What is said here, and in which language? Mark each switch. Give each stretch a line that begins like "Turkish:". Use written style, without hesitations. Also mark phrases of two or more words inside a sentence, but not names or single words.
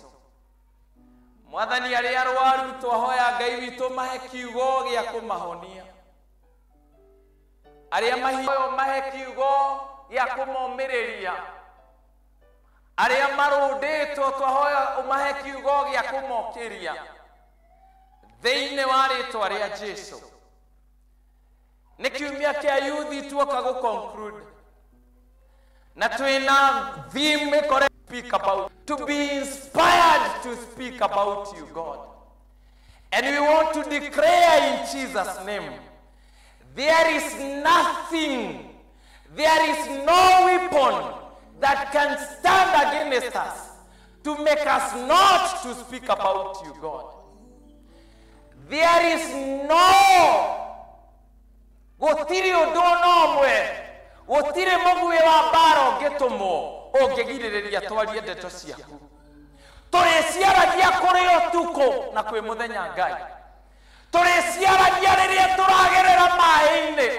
Kikuyu: Mwathani aria arwaru twahoya Ngai witu mahe kiugo gia kumahonia, aria mahioyo mahe kiugo gia kumomiriria, aria marunditwo twahoya umahe kiugo gia kumokiria thiini wa ritwa ria Jesu. Ni kiumia kia yuthi tuoka
English: go conclude
Kikuyu: na twina
English: theme correct speak about, to be inspired to speak about you, God. And we want to declare in Jesus' name, there is nothing, there is no weapon that can stand against us to make us not to speak about you, God. There is no
Kikuyu: gutiri undu nomwe, gutiri mugwi wa mbara ungitumo ungigiriria twarie ndeto ciaku. Turiciaragia kuri utuku na kwi muthenya Ngai, turiciaragia riria turagerera mai-ini